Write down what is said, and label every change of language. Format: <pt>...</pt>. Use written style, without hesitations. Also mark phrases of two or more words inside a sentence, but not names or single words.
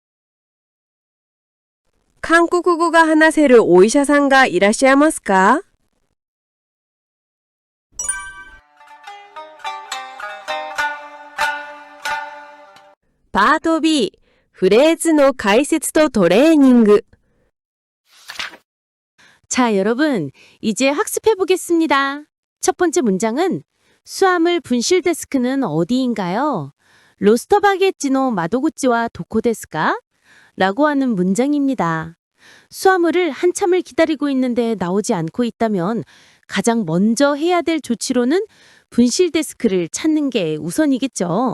<ja>韓国語が話せるお医者さんがいらっしゃいますか？パート B、フレーズの解説とトレーニング。</ja> <ko>자, 여러분, 이제 학습해 보겠습니다. 첫 번째 문장은 수화물 분실 데스크는 어디인가요?</ko> <ja>ロストバゲッジの 窓口は どこ ですか?</ja> <ko>라고 하는 문장입니다. 수화물을 한참을 기다리고 있는데 나오지 않고 있다면 가장 먼저 해야 될 조치로는 분실 데스크를 찾는 게 우선이겠죠.</ko>